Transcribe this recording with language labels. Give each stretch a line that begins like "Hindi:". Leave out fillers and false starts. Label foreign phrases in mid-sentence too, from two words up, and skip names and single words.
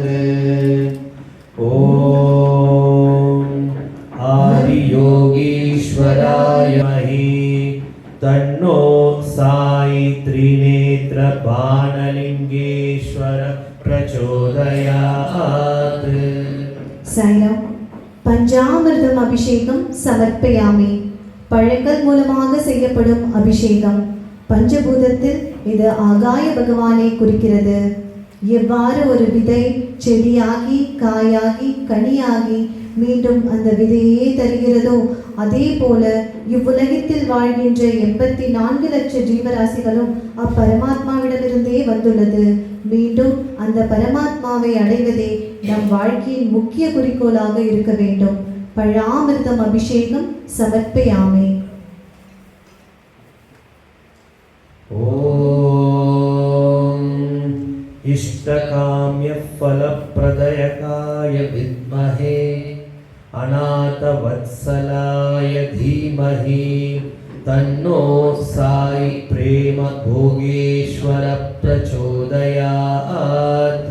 Sanskrit: ॐ आदियोगीश्वराय महि तन्नो साई त्रिनेत्रपाणलिङ्गेश्वर प्रचोदयात्। சாய்ராம். पञ्चामृतम् अभिषेकम् समर्पयामि.
Tamil: பழங்கள் மூலமாக செய்யப்படும் அபிஷேகம். பஞ்சபூதத்தில் இது ஆகாய பகவானை குறிக்கிறது. எவ்வாறு ஒரு விதை செடியாகி காயாகி கனியாகி மீண்டும் அந்த விதையே தருகிறதோ அதே போல இவ்வுலகத்தில் வாழ்கின்ற 84 லட்ச ஜீவராசிகளும் அப்பரமாத்மாவிடமிருந்தே வந்துள்ளது. மீண்டும் அந்த பரமாத்மாவை அடைவதே நம் வாழ்க்கையின் முக்கிய குறிக்கோளாக இருக்க வேண்டும்.
Sanskrit: फलामृतम् अभिषेकम् समर्पयामि. ॐ इष्टकाम्यफलप्रदयकाय विद्महे अनाथवत्सलाय धीमहि तन्नो साई प्रेमभोगेश्वर प्रचोदयात्।